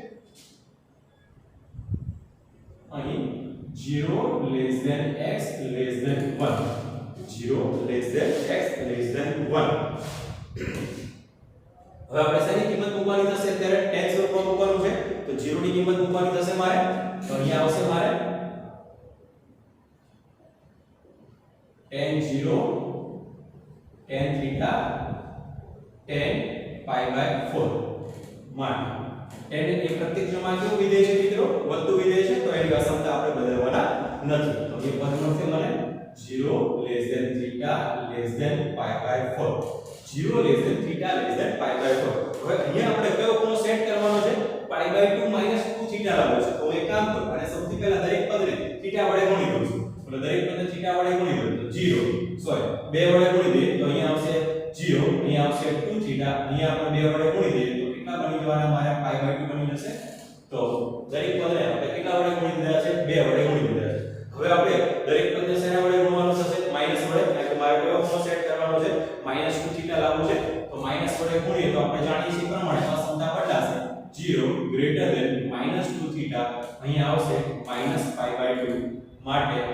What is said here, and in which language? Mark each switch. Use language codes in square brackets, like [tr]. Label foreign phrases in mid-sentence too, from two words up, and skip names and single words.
[gu] અહીં 0 x 1 0 x 1 હવે આપણે શેની કિંમત મૂકવાની થશે અત્યારે tan સ્વરૂપમાં મૂકવાનું છે તો 0 ની કિંમત મૂકવાની થશે મારે તો અહીંયા આવશે મારે [en] tan 0 tan theta tan pi by 4 [gu] માટે tan એ પ્રત્યક્ષમાં કેવું વિધેય છે મિત્રો વધતું વિધેય છે તો એની અસમતા આપણે બદલવાના નથી તો એ પદ મળશે મને 0 [en] less than theta less than pi by 4 [gu] 0 [en] less than theta less than pi by 4 [gu] હવે અહીંયા આપણે કયો ખૂણો સેટ કરવાનો છે [en] pi by 2 minus 2 theta [gu] લાવવો છે તો એક કામ કરું અને સૌથી પહેલા દરેક પદને theta વડે ગુણી દઉં છું એટલે દરેક પદને theta વડે ગુણી દઉં તો 0 સોરી 2 વડે ગુણી દઈએ તો અહીંયા આવશે 0 અહીંયા આવશે 2 theta અહીંયા આપણે 2 વડે ગુણી દઈએ તો કેટલા બની જવાના મારા pi by 2 બની જશે તો દરેક પદને આપણે કેટલા વડે ગુણી દીધા છે 2 વડે ગુણી દીધા છે હવે આપણે દરેક પદને શેના વડે ગુણવાનું થશે માઈનસ વડે એટલે કે મારે કયો ખૂણો સેટ કરવાનો છે -2 થીટા લાવવું છે તો માઈનસ વડે ગુણીએ તો આપણે જાણીએ છીએ પ્રમાણે અસમતા બદલાશે 0 [en] greater than -2 theta [gu] અહીંયા આવશે -pi/2 માટે